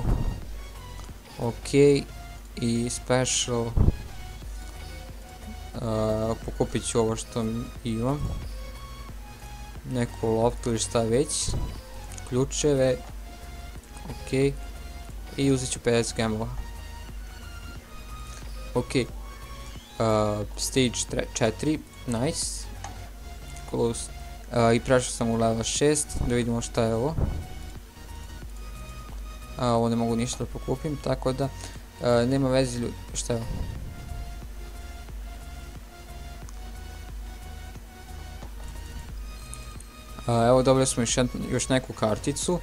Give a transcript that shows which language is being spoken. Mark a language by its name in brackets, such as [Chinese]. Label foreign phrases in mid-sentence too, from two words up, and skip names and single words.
[English] Ok. I special. [Croatian] Pokupit ću ovo što imam. Neku loptu ili šta već. Ključeve. Ok. I uzet ću 50 gemova. Ok. [English] Stage 4. Nice. Close. [Croatian] I prešao sam u level 6. Da vidimo šta je ovo. Ovo ne mogu ništa da pokupim, tako da nema veze ljudi, šta je ovo? Evo dobili smo još neku karticu.